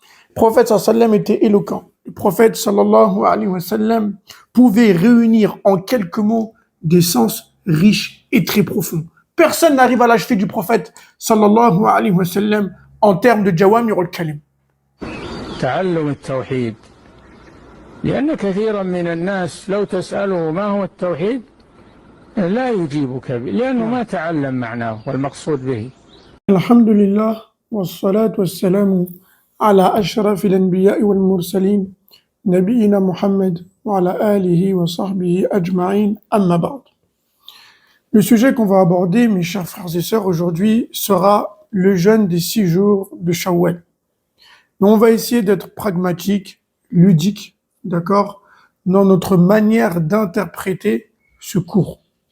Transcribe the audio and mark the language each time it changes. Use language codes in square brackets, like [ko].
[fr] Le prophète [ar] sallallahu alayhi wa sallam [fr] était éloquent. Le prophète sallallahu alayhi wa sallam pouvait réunir en quelques mots des sens riches et très profonds. Personne n'arrive à l'achever du prophète sallallahu alayhi wa sallam en termes de Jawamirul Kalim. [ar] تعلم التوحيد لأن كثيرا من الناس لو تسأله ما هو التوحيد لا يجيبك لأنه ما تعلم معناه والمقصود به. الحمد لله والصلاة والسلام على أشرف الأنبياء والمرسلين نبينا محمد وعلى آله وصحبه أجمعين أما بعد. [fr] Le sujet qu'on va aborder, mes chers frères et sœurs, aujourd'hui sera le jeûne des 6 jours de Shawwal. Donc on va essayer d'être pragmatique, ludique, d'accord, dans notre manière d'interpréter ce cours.